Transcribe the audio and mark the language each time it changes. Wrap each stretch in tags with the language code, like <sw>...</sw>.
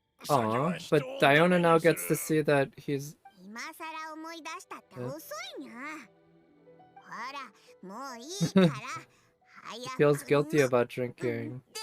<en>Aw, but Diona now gets to see that he's...</en> <ja>今さら思い出したって遅いにゃ。ほら、もういいから。</ja> <en>He feels guilty about drinking.</en>